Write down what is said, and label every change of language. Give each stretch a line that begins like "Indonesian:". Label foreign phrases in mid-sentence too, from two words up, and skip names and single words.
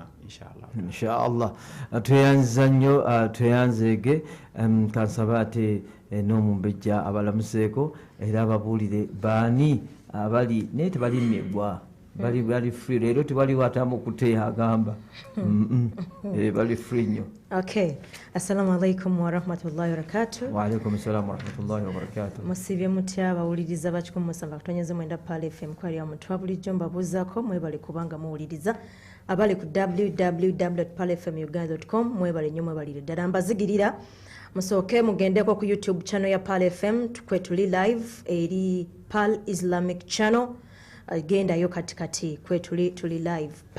Ganda: inshallah tweyanziza nnyo tweyanzeege kansaba ate n'omumbejja abalamuseeko era ababuulire baani abali naye tebalimmibwa bali free leero tebaliwo atamu kuteya agamba bali free nnyo. Okay.
Arabic: السلام عليكم ورحمة الله وبركاته. وعليكم السلام ورحمة الله وبركاته.
Ganda: Musibye mutya abawuliriza ba 107.9 Pal FM kwali ya mutwa bulijjo mbabuzaako mwebale kubanga muwuliriza abali ku www.palfmuganda.com mwebale nnyo mwebalire ddala mbazigirira musooke mugendeko ku YouTube channel ya Pal FM kwetuli live eri Pal Islamic channel gendayo katikati kwetuli live